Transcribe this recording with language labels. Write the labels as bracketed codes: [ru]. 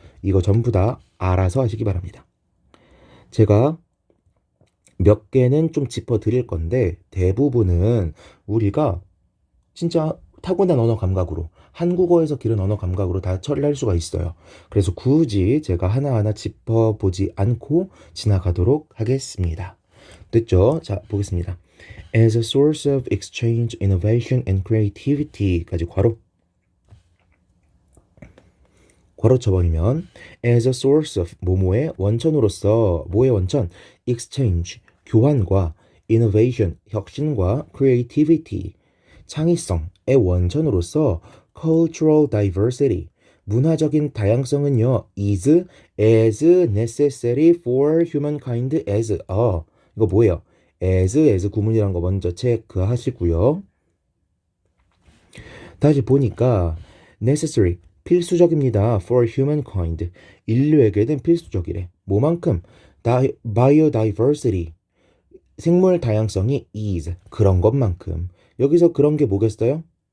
[ko] 이거 전부 다 알아서 하시기 바랍니다. 제가 몇 개는 좀 짚어 드릴 건데 대부분은 우리가 진짜 타고난 언어 감각으로 한국어에서 기른 언어 감각으로 다 처리를 할 수가 있어요. 그래서 굳이 제가 하나하나 짚어보지 않고 지나가도록 하겠습니다. 됐죠? 자, 보겠습니다. [en] As a source of exchange, innovation and creativity [ko] 까지 괄호 쳐버리면 [en] as a source of [ko] 뭐뭐의 원천으로서 뭐의 원천? [en] exchange 교환과 innovation 혁신과 creativity [ko] 창의성의 원천으로서 [en] cultural diversity [ko] 문화적인 다양성은요 [en] is as necessary for humankind as [ko] 이거 뭐예요? as 구문이란 거 먼저 체크하시고요. 다시 보니까 necessary 필수적입니다. [en] for humankind [ko] 인류에게는 필수적이래. 뭐만큼? biodiversity 생물 다양성이 is 그런 것만큼 여기서 그런 게 뭐겠어요?